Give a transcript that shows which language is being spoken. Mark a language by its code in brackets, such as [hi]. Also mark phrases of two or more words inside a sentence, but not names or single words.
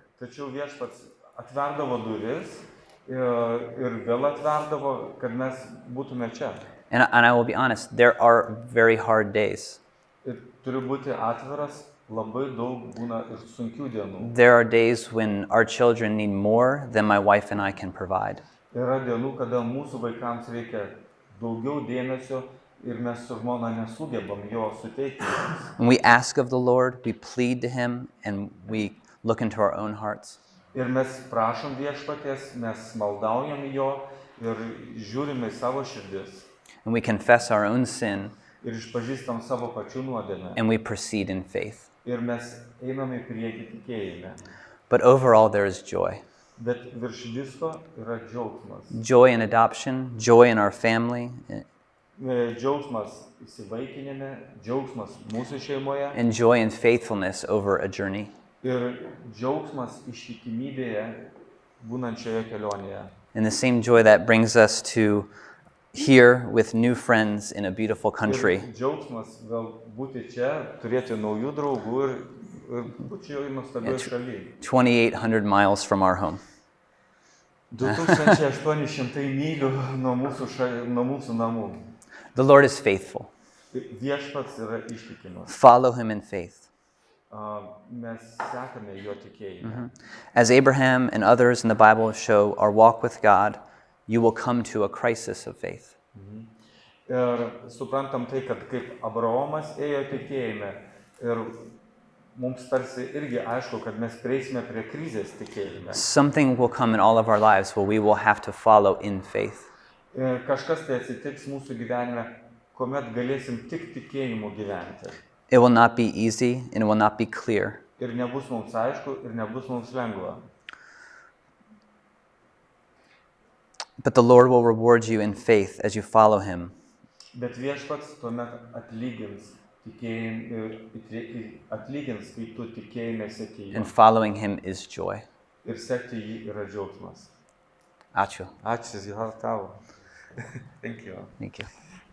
[lt] Tačiau viešpats atverdavo duris ir vėl atverdavo, kad mes būtume čia. [en] And I will be honest, there are very hard days. [lt] Ir turi būti atviras, labai daug būna ir sunkių dienų. [en] There are days when our children need more than my wife and I can provide. [lt] Yra dienų, kada mūsų vaikams reikia daugiau dėmesio ir mes su žmona nesugebam jo suteikti. [en] When we ask of the Lord, we plead to him and we look into our own hearts. [lt] Ir mes prašom viešpaties, mes maldaujam jo ir žiūrime į savo širdis. [en] And we confess our own sin. [lt] Ir išpažįstam savo pačių nuodėmę. [en] And we proceed in faith. [lt] Ir mes einame į priekį tikėjime. [en] But overall there is joy. [lt] Bet virš visko yra džiaugsmas. [en] Joy in adoption, joy in our family. [lt] Džiaugsmas įsivaikinime, džiaugsmas mūsų šeimoje. [en] And joy in faithfulness over a journey. [lt] Ir džiaugsmas ištikimybėje būnančioje kelionėje. [en] And the same joy that brings us to here with new friends in a beautiful country. [lt] Ir džiaugsmas vėl būti čia, turėti naujų draugų ir būti jau nuostabioje šalyje. [en] 2,800 miles from our home. [lt] 2800 mylių nuo mūsų namų. [en] The Lord is faithful. [lt] Viešpats yra ištikimas. [en] Follow him in faith. [lt] Mes sekame jo tikėjime. [en] As Abraham and others in the Bible show our walk with God, you will come to a crisis of faith. [lt] Ir suprantam tai, kad kaip Abraomas ėjo tikėjime ir mums tarsi irgi aišku, kad mes prieisime prie krizės tikėjime. [en] Something will come in all of our lives where we will have to follow in faith. [lt] Ir kažkas tai atsitiks mūsų gyvenime, kuomet galėsim tik tikėjimu gyventi. [en] It will not be easy and it will not be clear. [lt] Ir nebus mums aišku, ir nebus mums lengva. [en] But the Lord will reward you in faith as you follow him. [lt] Bet viešpats tuomet atlygins, kai tu tikėjime seki jį. [en] And following him is joy. [lt] Ir sekti jį yra džiaugsmas. Ačiū. Ačiū, tavo. [en] Thank you. Thank you.